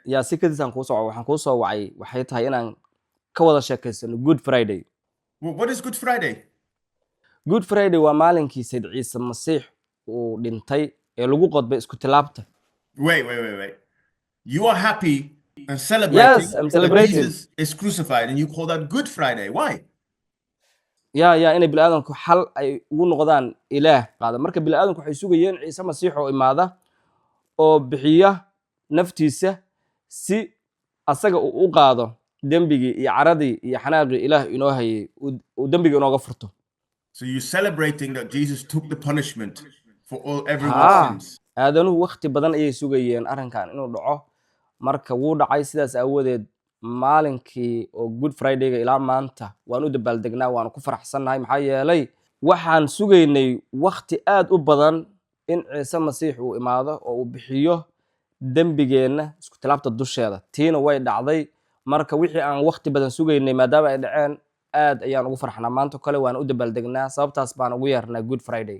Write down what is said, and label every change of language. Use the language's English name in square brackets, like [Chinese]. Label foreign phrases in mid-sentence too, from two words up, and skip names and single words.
[Somali] yaa si kadisaan kuu soo waxaan kuu soo wacay waxay tahay inaan ka wada sheekaysano Good Friday. [English] What is Good Friday? [Somali] Good Friday waa maalinkii Sayd Ciise Masiix uu dhintay ee lagu qodbay isku tilaabta. [English] Wait. You are happy and celebrating. Yes, I'm celebrating. That Jesus is crucified and you call that Good Friday. Why? [Somali] yaa inay bilaadanku xal ay ugu noqdaan ilaah qaada marka bilaadanku waxay sugayeen Ciise Masiix oo imaada oo bixiya naftiisa si asaga u qaado dambigii iyo caradii iyo xanaaqii ilaah inoo hayay uu dambiga inooga furto. [English] So you're celebrating that Jesus took the punishment for all everyone's sins. [Somali] aadanuhu waqti badan ayay sugayeen arrinkan inuu dhaco marka wuu dhacay sidaas aawadeed maalinkii oo Good Friday-ga ilaa maanta waan u dabaaldegnaa waan ku faraxsanahay maxaa yeelay waxaan sugaynay waqti aad u badan in Ciise Masiix uu imaado oo uu bixiyo dambigeena isku tilaabta dusheeda tiina way dhacday marka wixii aan waqti badan sugaynay maadaama ay dhaceen aad ayaan ugu farxnaa maanta kale waan u dabaaldegnaa sababtaas baan ugu yeernaa Good Friday.